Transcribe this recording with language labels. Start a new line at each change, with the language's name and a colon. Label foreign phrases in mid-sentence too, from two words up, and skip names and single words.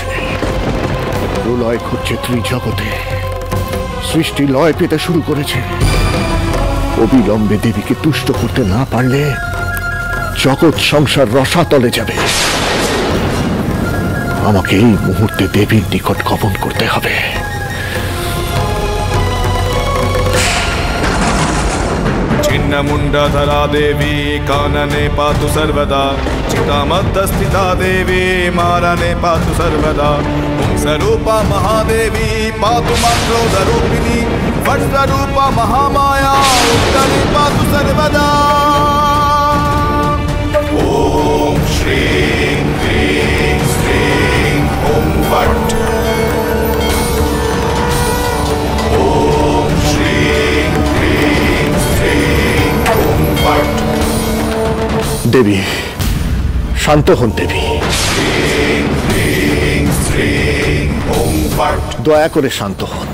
Bangla: প্রলয় ঘটছে ত্রিজগতে, সৃষ্টি লয় পেতে শুরু করেছে। অবিলম্বে দেবীকে তুষ্ট করতে না পারলে জগৎ সংসার রসাতলে যাবে। আমাকে এই মুহূর্তে দেবীর নিকট গমন করতে হবে।
Sanskrit: छिन्नमुण्डधरा देवी कानने पातु सर्वदा, चितामध्यस्थिता देवी मारणे पातु सर्वदा। पुंसरूपा महादेवी पातु मन्त्रोदरूपिणी, वट्स्वरूपा महामाया उत्तरे पातु सर्वदा। ॐ श्रीं क्लीं श्रीं ॐ वट्।
Bangla: দেবী শান্ত হন। দেবী দয়া করে শান্ত হন।